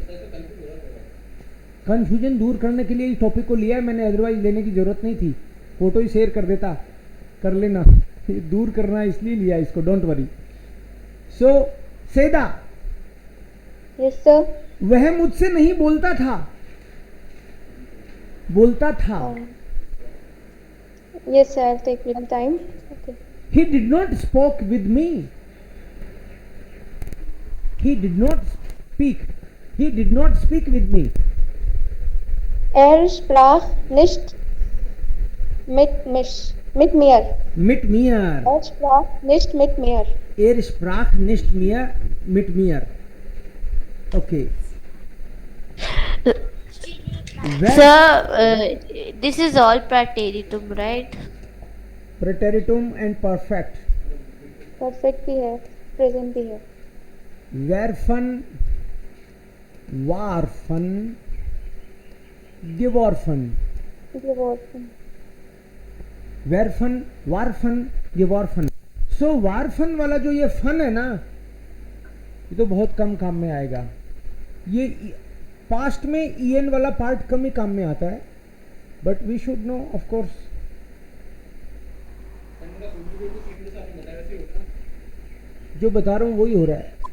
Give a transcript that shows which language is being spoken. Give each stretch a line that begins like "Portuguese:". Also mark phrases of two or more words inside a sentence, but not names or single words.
Hindi: कंफ्यूजन दूर करने के लिए इस टॉपिक को लिया है मैंने, अदरवाइज लेने की जरूरत नहीं थी. फोटो ही शेयर कर देता. कर लेना. ये दूर करना है इसलिए लिया इसको.
English: Don't worry. So सेदा Yes sir.
Hindi: वह मुझसे नहीं बोलता था. बोलता था.
English: Yes sir. I'll take little time. Okay. He did not spoke with me. He did not speak. He did not speak with me.
German: Er sprach nicht mit mir. Mit mir. Er sprach nicht mit mir. Er sprach nicht mehr mit mir.
English: Okay. Sir, this is all preteritum, right? Preteritum and perfect.
Hindi: Perfect भी है, present भी है.
German: Werfen, warfen, geworfen. Geworfen. werfen, warfen, geworfen.
Hindi: सो वारफन वाला जो ये फन है ना, ये तो बहुत कम काम में आएगा. ये पास्ट में ईएन वाला पार्ट कम ही काम में आता है,
English: but we should know of course.
Hindi: जो बता रहा हूँ वही हो रहा है.